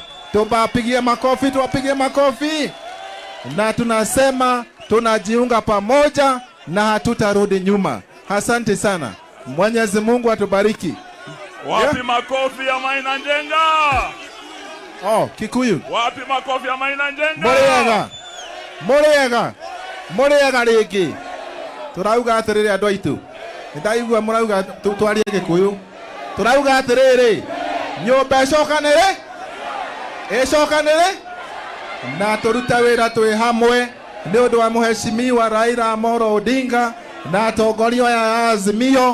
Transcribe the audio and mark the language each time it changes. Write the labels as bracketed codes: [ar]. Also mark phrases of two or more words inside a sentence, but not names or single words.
[sw] Tuwapigie makofi, tuwapigie makofi. Na tunasema tunajiunga pamoja na hatutarudi nyuma. Asante sana. Mwenyezi Mungu atubariki. Wapi makofi ya Maina Njenga? Kikuyu. Wapi makofi ya Maina Njenga? [ki] Murega rigi. Turauga atiriri andu aitu. Ndaigua murauga twarie Gikuyu. Turauga atiriri. Nyumba icokanire na turuta wira twi hamwe ni undu wa muheshimiwa Raila Amolo Odinga na atongoria ya Azimio.